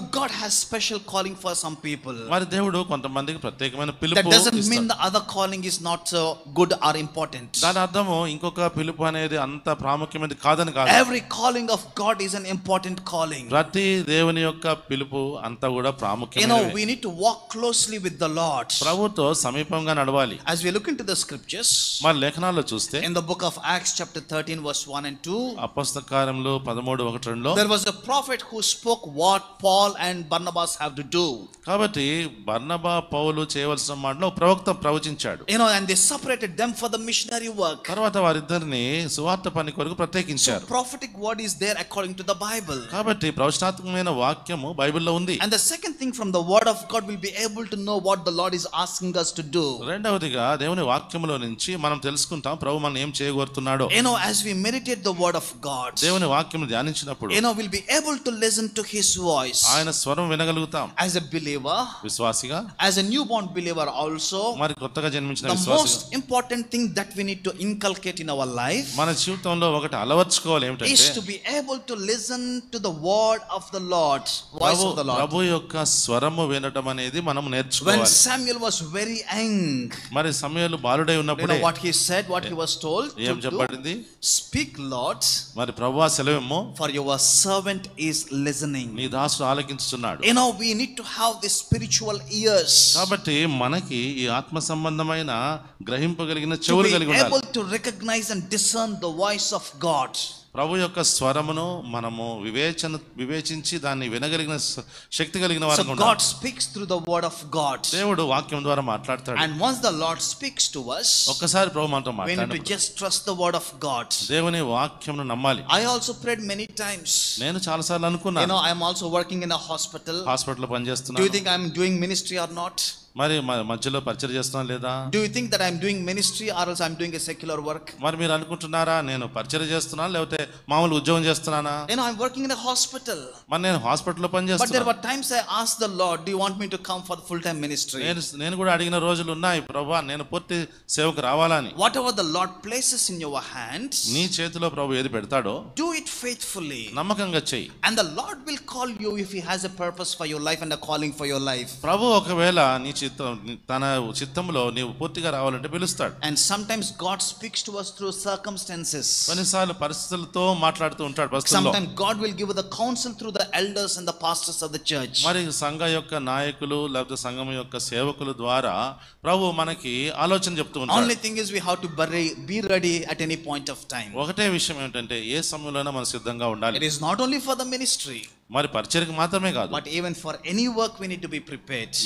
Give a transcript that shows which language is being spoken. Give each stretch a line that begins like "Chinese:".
English: God has special calling for some people.
Telugu: మరి దేవుడు కొంతమందికి ప్రత్యేకమైన పిలుపు
English: That doesn't mean
Telugu: ఇస్తాడు.
English: the other calling is not so good or important.
Telugu: దాని అర్థము ఇంకొక పిలుపు అనేది అంత ప్రాముఖ్యమైనది కాదని కాదు.
English: Every calling of God is an important calling.
Telugu: ప్రతి దేవుని యొక్క పిలుపు అంతా కూడా ప్రాముఖ్యమైనది.
English: We need to walk closely with the Lord.
Telugu: ప్రభుతో సమీపంగా నడవాలి.
English: As we look into the scriptures,
Telugu: మరి లేఖనాల్లో చూస్తే
English: in the book of Acts chapter 13 verse 1 and 2,
Telugu: అపొస్తల కార్యములు 13:1-2లో
English: there was a prophet who spoke what Paul and Barnabas have to do.
Telugu: కాబట్టి బర్నబా పౌలు చేయవలసిన మాటలో ప్రవక్త ప్రవచించాడు.
English: And they separated them for the missionary work.
Telugu: తర్వాత వారిద్దరిని సువార్త పని కొరకు ప్రత్యేకించారు.
English: So prophetic word is there according to the Bible.
Telugu: కాబట్టి ప్రవచనాత్మకమైన వాక్యము బైబిల్లో ఉంది.
English: And the second thing, from the word of God we'll be able to know what the Lord is asking us to do.
Telugu: రెండవదిగా దేవుని వాక్యములో నుంచి మనం తెలుసుకుంటాం ప్రభు మనం ఏం చేయగోరుతున్నాడో.
English: As we meditate the word of God,
Telugu: దేవుని వాక్యము ధ్యానించినప్పుడు
English: we'll be able to listen to his voice.
Telugu: ఆయన స్వరం వినగలుగుతాం.
English: As a believer,
Telugu: విశ్వాసిగా,
English: as a newborn believer also,
Telugu: మరి కొత్తగా జన్మించిన
English: the
Telugu: విశ్వాసిగా,
English: most important thing that we need to inculcate in our life
Telugu: మన జీవితంలో ఒకటి అలవర్చుకోవాలి ఏమిటంటే
English: is to be able to listen to the word of the Lord, voice of the Lord.
Telugu: ప్రభు యొక్క స్వరము వినడం అనేది మనం
English: When
Telugu: నేర్చుకోవాలి.
English: Samuel was very young,
Telugu: మరి సమూయేలు బాలుడై ఉన్నప్పుడు
English: what he said, what he was told
Telugu: ఏం
English: to do?
Telugu: చెప్పబడింది?
English: Speak, Lord,
Telugu: మరి ప్రభువా సెలవేమో,
English: for your servant is listening.
Telugu: నీ దాసుడు ఆలకించుచున్నాడు.
English: We need to have the spiritual ears.
Telugu: కాబట్టి మనకి ఈ ఆత్మ సంబంధమైన గ్రహింపగలిగిన
English: To
Telugu: చెవులు
English: be
Telugu: కలిగి ఉండాలి.
English: able to recognize and discern the voice of God.
Telugu: ప్రభు యొక్క స్వరమును మనము వివేచించి దాన్ని వినగలిగిన శక్తి కలిగిన
English: So
Telugu: వారంగా
English: God
Telugu: ఉండాలి.
English: speaks through the word of God.
Telugu: దేవుడు వాక్యం ద్వారా మాట్లాడతాడు.
English: And once the Lord speaks to us,
Telugu: ఒక్కసారి ప్రభు మనతో
English: we need to
Telugu: మాట్లాడినప్పుడు
English: just trust the word of God.
Telugu: దేవుని వాక్యంను నమ్మాలి.
English: I also prayed many times.
Telugu: నేను చాలాసార్లు అనుకున్నాను,
English: I am also working in a hospital.
Telugu: హాస్పిటల్లో
English: Do you
Telugu: పనిచేస్తున్నాను,
English: think I am doing ministry or not?
Telugu: మరి మధ్యలో పరిచయం చేస్తున్నా లేదా?
English: Do you think that I am doing ministry or else I am doing a secular work?
Telugu: మరి మీరు అనుకుంటున్నారా నేను పరిచయం చేస్తున్నాను లేకపోతే మామూలు ఉద్యోగం చేస్తున్నానా?
English: I am working in a hospital.
Telugu: మరి నేను హాస్పిటల్లో
English: But there
Telugu: పనిచేస్తున్నాను.
English: were times I asked the Lord, do you want me to come for the full-time ministry?
Telugu: నేను కూడా అడిగిన రోజులు ఉన్నాయి, ప్రభువా నేను పూర్తి సేవకు రావాలని.
English: Whatever the Lord places in your hands,
Telugu: నీ చేతిలో ప్రభు ఏది పెడతాడో
English: do it faithfully.
Telugu: నమ్మకంగా చెయ్యి.
English: And the Lord will call you if he has a purpose for your life and a calling for your life.
Telugu: ప్రభు ఒకవేళ నీ తన చిత్తంలో నీవు పూర్తిగా రావాలంటే పిలుస్తాడు.
English: And sometimes God speaks to us through circumstances.
Telugu: కొన్నిసార్లు పరిస్థితులతో మాట్లాడుతూ ఉంటాడు పరిస్థితుల్లో.
English: Sometimes God will give the counsel through the elders and the pastors of the church.
Telugu: మరి సంఘ యొక్క నాయకులు లేకపోతే సంఘం యొక్క సేవకుల ద్వారా ప్రభు మనకి ఆలోచన చెప్తూ ఉంటాడు.
English: Only thing is we have to be ready at any point of time.
Telugu: ఒకటే విషయం ఏంటంటే ఏ సమయంలోనైనా మనం సిద్ధంగా ఉండాలి.
English: It is not only for the ministry,
Telugu: మరి పరిచర్యకు మాత్రమే కాదు,
English: but even for any work we need to be prepared.